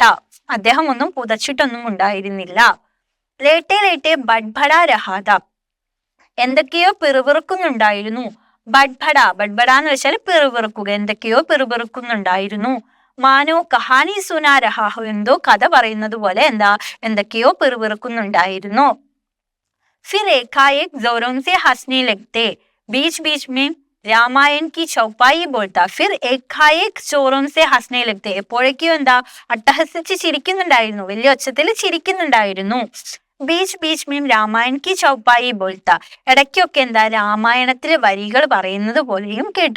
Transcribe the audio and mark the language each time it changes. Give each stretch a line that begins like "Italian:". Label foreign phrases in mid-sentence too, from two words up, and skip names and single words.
Malayalam: അദ്ദേഹം ഒന്നും പുതച്ചിട്ടൊന്നും ഉണ്ടായിരുന്നില്ല.
Hindi: लेटे लेटे बड़बड़ा रहा था,
Malayalam: എന്തൊക്കെയോ പിറുപിറുക്കുന്നുണ്ടായിരുന്നു.
Hindi: बड़बड़, बड़बड़
Malayalam: എന്ന് വെച്ചാൽ പിറുപിറുക്കുക, എന്തൊക്കെയോ പിറുപിറുക്കുന്നുണ്ടായിരുന്നു.
Hindi: मानो कहानी सुना रहा हो,
Malayalam: എന്തോ കഥ പറയുന്നത് പോലെ എന്താ എന്തൊക്കെയോ പിറുപിറുക്കുന്നുണ്ടായിരുന്നു.
Hindi: फिर एकाएक जोरों से हंसने लगते, बीच बीच में रामायण की चौपाई बोलता. फिर एकाएक जोरों से हंसने लगते,
Malayalam: എപ്പോഴേക്കും എന്താ അട്ടഹസിച്ച് ചിരിക്കുന്നുണ്ടായിരുന്നു, വലിയ ഒച്ചത്തിൽ ചിരിക്കുന്നുണ്ടായിരുന്നു.
Hindi: बीच बीच में रामायण की चौपाई बोलता,
Malayalam: ഇടയ്ക്കൊക്കെ എന്താ രാമായണത്തിലെ വരികൾ പറയുന്നത് പോലെയും കേട്ടു.